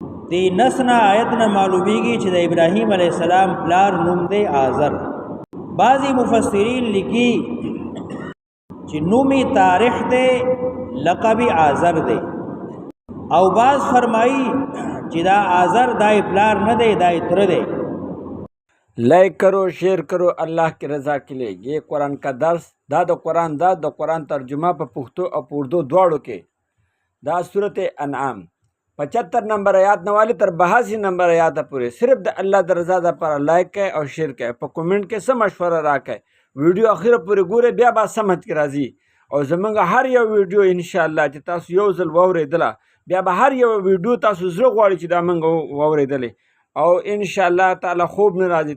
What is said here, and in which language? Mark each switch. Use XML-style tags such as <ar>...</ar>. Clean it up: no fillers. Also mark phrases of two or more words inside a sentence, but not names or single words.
<ps>دی نسنا آیت نه معلومیږي چې د ابراهیم</ps> <ar>علیه السلام</ar> <ps>پلار نوم دی آزر. بعضی مفسرین لیکي چې نومي تاریخ دی لقب آزر دی، او بعض فرمایي چې دا آزر دای پلار نه دی، دای تر دی.</ps> <ur>لائک کرو، شیئر کرو اللہ کی رضا کے لیے. یہ قرآن کا درس</ur> <ps>دا قرآن ترجمہ په پښتو او په اردو دواړو کې. دا صورت انعام 75 نمبر آیات نوالی تر 82 نمبر آیات پورې صرف د الله د رضا لپاره لائک کړئ او شیئر کړئ. په کومنټ کې څه مشوره راکړئ. ویډیو اخر پورې ګورئ، بیا به سمجھ کې راځي. او زمونږ هر یو ویډیو</ps> <ar>ان شاء الله</ar> <ps>چې تاسو یو ځل واورېدله، بیا به هر یو ویډیو تاسو زړه غواړي چې دا موږ واورېدلې، او</ps> <ar>ان شاء الله تعالی</ar> <ps>خوب نه راځي.</ps>